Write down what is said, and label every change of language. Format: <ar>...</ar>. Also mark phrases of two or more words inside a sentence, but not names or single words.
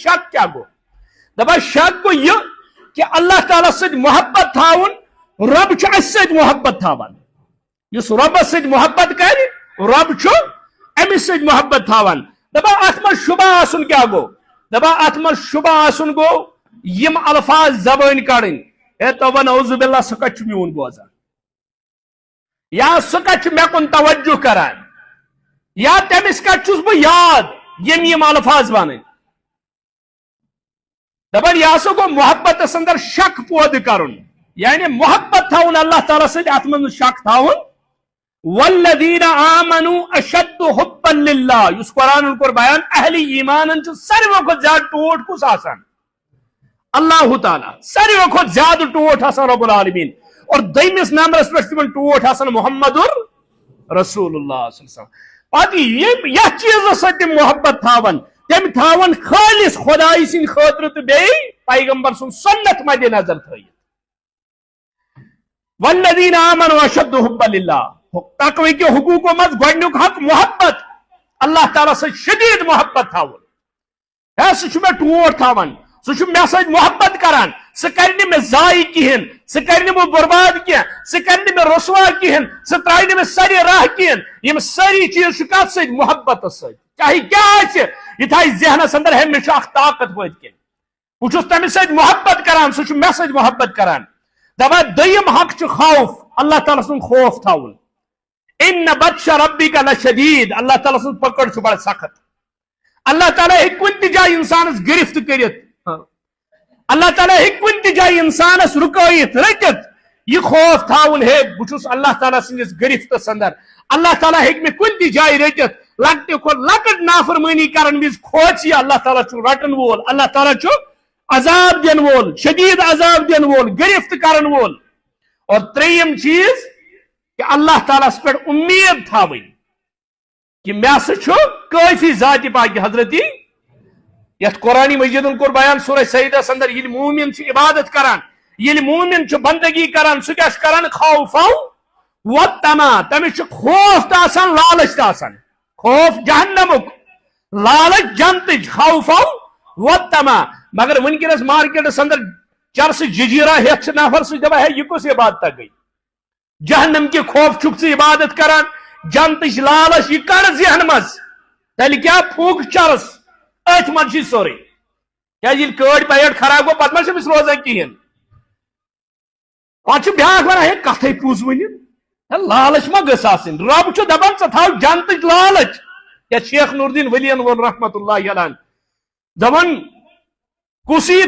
<ks>شک کیٛاہ گوٚو دپان شک گوٚو یہِ کہ اللہ تعالیٰ سۭتۍ محبت تھاوُن رب چھُ اسہِ سۭتۍ محبت تھاوان یُس رۄبس سۭتۍ محبت کرِ رب چھُ أمِس سۭتۍ محبت تھاوان دپان اتھ منٛز شُبہ آسُن کیٛاہ گوٚو دپان اتھ منٛز شُبہ آسُن گوٚو یِم الفاظ زبٲنۍ کڑٕنۍ ہے توبہ</ks> <ar>نعوذ باللہ</ar> <ks>سُہ کتہِ چھُ میون بوزان یا سُہ کتہِ چھُ مےٚ کُن توجہ کران یا تٔمِس کتہِ چھُس بہٕ یاد یِم الفاظ ونٕنۍ دپان یہِ ہسا گوٚو محبتس اندر شک پٲدٕ کرُن یعنی محبت تھاوُن اللہ تعالیٰ سۭتۍ اتھ منٛز نہٕ شک تھاوُن والذین</ks> <ar>آمنوا اشد حبا للہ</ar> <ks>یس قرآن کور بیان اہل ایمان ساروی کھت زیادہ ٹوٹ کس آسان اللہ تعالیٰ ساروی کھت زیادہ ٹوٹ آسان</ks> <ar>رب العالمین</ar> <ks>اور دویمس نمبرس پہ تمن ٹوٹ آسان محمد رسول اللہ</ks> <ar>صلی اللہ علیہ وسلم</ar> <ks>پتہ یہ چیز سی محبت تھاون تم تھاون خالص خدائی سن خاطر تو بیٚیہِ پیغمبر سن سنت مد نظر تھٲیِتھ</ks> <ar>والذین آمنوا اشد حبا للہ</ar> <ks>تقوی کے حقوقوں مز گۄڈنیُک حق محبت اللہ تعالیٰ سے شدید محبت تھاون ہے سہ مے ٹوٹ تھاون سہ مے سۭتۍ محبت کران سہ کر مے ضایع کہین سہ کر مے برباد کینٛہہ سہ کر مے رسوا کہین سہ ترٛایہِ مے سری راہ کہین یم ساری چیز کتھ سۭتۍ محبت سۭتۍ چاہے کیا آسہِ یہ تھایہِ ذہنس اندر ہمیشہ اکھ طاقت وٲتۍ کِنۍ بہٕ چھُس تٔمِس سۭتۍ محبت کران سہ چھُ مے سۭتۍ محبت کران دپان دوٚیِم حق چھُ خوف اللہ تعالیٰ سُنٛد خوف تھاوُن</ks> <ar>ان بطش ربک لشدید</ar> <ks>اللہ تعالیٰ سن پکڑ چھ بڑا سخت اللہ تعالیٰ ہیٚکہِ کُنہِ تہِ جایہِ انسانس گرفت کٔرِتھ اللہ تعالیٰ ہیٚکہِ کُنہِ تہِ جایہِ انسانس رُکٲیِتھ رٔٹِتھ یہ خوف تھاوُن ہے بہٕ چھُس اللہ تعالیٰ سٕنٛدِس گرفتس اندر اللہ تعالیٰ ہیٚکہِ مےٚ کُنہِ تہِ جایہِ رٔٹِتھ لۄکٹہِ کھۄتہٕ لۄکٕٹ نافرمٲنی کرن وِزِ کھوژِ اللہ تعالیٰ چھُ رٹن وول اللہ تعالیٰ چھُ عذاب دِنہٕ وول شدید عذاب دِنہٕ وول گرفت کرن وول اور ترٛیٚیِم چیز کہ اللہ تعالیٰ پہ امید تھاوٕنۍ کہ مے ہسا چھُ کٲفی ذاتِ پاکہِ حضرتی یتھ قرآن مجیدن کور بیان سورہ سجدس اندر ییٚلہِ مومن چھُ عبادت کران ییٚلہِ مومن چھُ بندگی کران سُہ کیاہ چھُ کران</ks> <ar>خوفا وطمع</ar> <ks>تٔمِس چھُ خوف تہِ آسان لالچ تہِ آسان خوف جہنمُک لالچ جنتٕچ</ks> <ar>خوفا وطمع</ar> <ks>مگر ونکیٚنس مارکیٹس اندر چرسہٕ ججیرہ ہیتھ چھِ نفر سُہ دپان ہے یہ کُس عبادتہ گٔے جہنم کے خوف چھُکھ ژٕ عبادت کران جنتٕچ لالچ یہ کڑ ذہن مز تیٚلہِ کیاہ پھوٗک چرس أتھۍ منٛز چھُے سورُے کیازِ ییٚلہِ کٲڑۍ پیٹ خراب گوٚو پتہٕ ما چھِ أمِس روزان کِہیٖنۍ پتہٕ چھُ بیٛاکھ ونان ہے کتھے پوٚز ؤنِتھ لالچ ما گٔژھ آسٕنۍ رب چھُ دپان ژٕ تھاو جنتٕچ لالچ یا شیخ نور الدین ولین وول</ks> <ar>رحمت اللہ علیہ</ar> <ks>دپان کُس یی</ks>